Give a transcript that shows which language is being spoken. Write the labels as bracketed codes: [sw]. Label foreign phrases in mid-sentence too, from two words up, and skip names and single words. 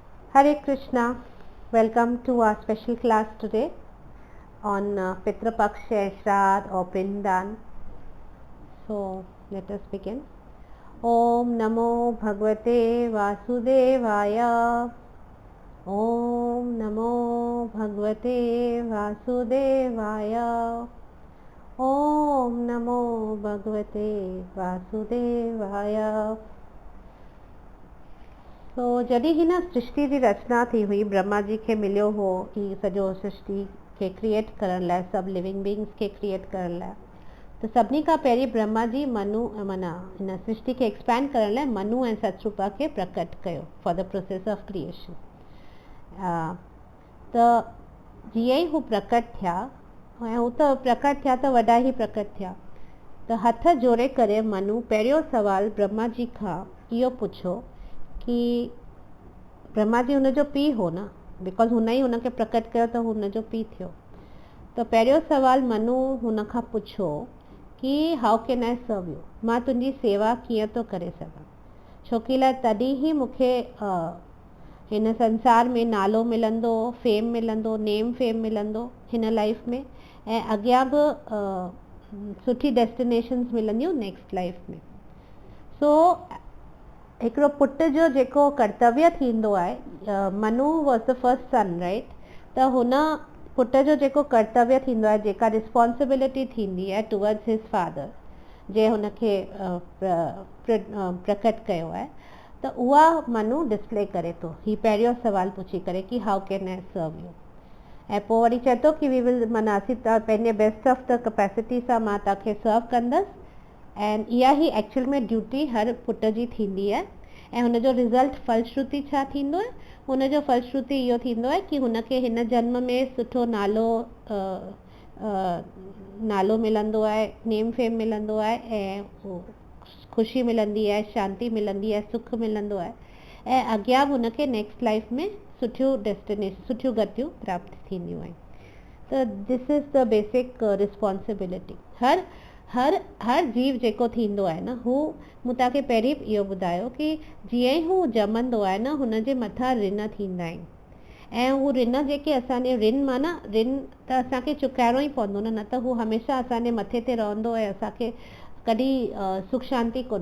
[en] Hare Krishna, welcome to our special class today on Pitra Paksha, Shraddh or Prindan. So let us begin. [sa] ओम् नमो भगवते वासुदेवाय. ओम् नमो भगवते वासुदेवाय. ओम् नमो भगवते वासुदेवाय. [sd] तो जॾहिं हिन सृष्टि जी रचना थी हुई, ब्रह्मा जी खे मिलियो हो ही सॼो सृष्टि खे क्रिएट करण लाइ, सभु [en] living beings [sd] खे क्रिएट करण लाइ, त सभिनी खां पहिरीं ब्रह्मा जी मनु माना हिन सृष्टि खे एक्सपैंड करण लाइ मनु ऐं सतरूपा खे प्रकट कयो [en] for the process of creation. [sd] त जीअं ई हू प्रकट थिया, ऐं हू त प्रकट थिया त वॾा ई प्रकट थिया, त हथ जोड़े करे मनु पहिरियों सवाल ब्रह्मा जी खां इहो पुछो कि ब्रह्मा जी हुनजो पीउ हो न, बिकॉज़ हुन ई हुनखे प्रकट कयो त हुनजो पीउ थियो। त पहिरियों सवाल मनु हुन खां पुछो कि [en] how can I serve you, [sd] मां तुंहिंजी सेवा कीअं थो करे सघां, छोकी लाइ तॾहिं ई मूंखे हिन संसार में नालो मिलंदो, फेम मिलंदो, [en] name fame [sd] मिलंदो हिन लाइफ में, ऐं अॻियां बि सुठी डेस्टिनेशन्स मिलंदियूं [en] next life [sd] में। सो हिकिड़ो पुट जो जेको कर्तव्य थींदो आहे, [en] Manu was the first son right, [sd] त हुन पुट जो जेको कर्तव्य थींदो आहे, जेका रिस्पॉन्सिबिलिटी थींदी आहे [en] towards his father, [sd] जे हुनखे प्रकट कयो आहे, त उहा मनु डिस्प्ले करे थो ही पहिरियों सवाल पुछी करे कि [en] how can I serve you. [sd] ऐं पोइ वरी चए थो कि [en] we will [sd] माना असीं पंहिंजे [en] best of the capacity [sd] सां मां तव्हांखे सर्व कंदसि, ऐं इहा ई एक्चुअल में ड्यूटी हर पुट जी थींदी आहे। ऐं हुनजो रिज़ल्ट फलश्रुति छा थींदो आहे, हुनजो फलश्रुति इहो थींदो आहे कि हुनखे हिन जन्म में सुठो नालो मिलंदो आहे, [en] name fame [sd] मिलंदो आहे, ऐं ख़ुशी मिलंदी आहे, शांती मिलंदी आहे, सुख मिलंदो आहे, ऐं अॻियां बि हुनखे [en] next life [sd] में सुठियूं डेस्टिनेशन, सुठियूं गतियूं प्राप्त थींदियूं आहिनि। [en] त this is the basic responsibility। [sd] हर जीव जेको थींदो आहे न, हू मूं तव्हांखे पहिरीं इहो ॿुधायो कि जीअं ई हू ॼमंदो आहे न, हुनजे मथां ऋण थींदा आहिनि, ऐं हू ऋण जेके असांजे ऋण माना ऋण त असांखे चुकाइणो ई पवंदो न त हू हमेशह असांजे मथे ते रहंदो ऐं असांखे कॾहिं सुख शांती कोन।